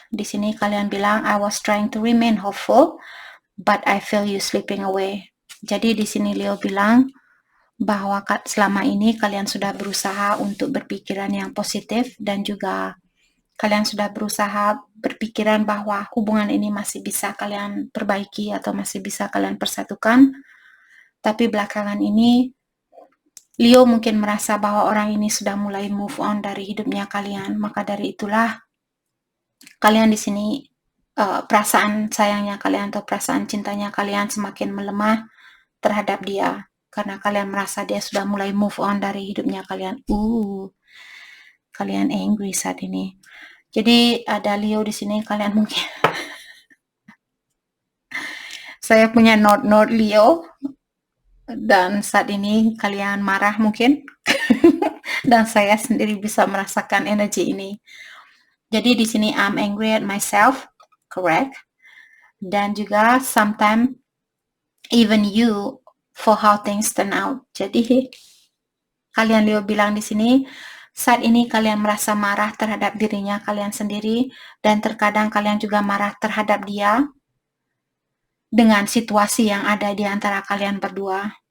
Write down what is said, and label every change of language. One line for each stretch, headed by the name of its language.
Indonesian: Di sini kalian bilang,
English: I was trying to remain hopeful, but I feel you slipping away.
Indonesian: Jadi di sini Leo bilang bahwa selama ini kalian sudah berusaha untuk berpikiran yang positif dan juga kalian sudah berusaha berpikiran bahwa hubungan ini masih bisa kalian perbaiki atau masih bisa kalian persatukan. Tapi belakangan ini Leo mungkin merasa bahwa orang ini sudah mulai move on dari hidupnya kalian. Maka dari itulah kalian di sini perasaan sayangnya kalian atau perasaan cintanya kalian semakin melemah terhadap dia karena kalian merasa dia sudah mulai move on dari hidupnya kalian. Kalian angry saat ini. Jadi ada Leo di sini, kalian mungkin saya punya note Leo dan saat ini kalian marah mungkin dan saya sendiri bisa merasakan energi ini. Jadi di sini
English: I'm angry at myself, correct?
Indonesian: Dan juga
English: sometimes even you for how things turn out.
Indonesian: Jadi kalian Leo bilang di sini saat ini kalian merasa marah terhadap dirinya kalian sendiri dan terkadang kalian juga marah terhadap dia dengan situasi yang ada di antara kalian berdua.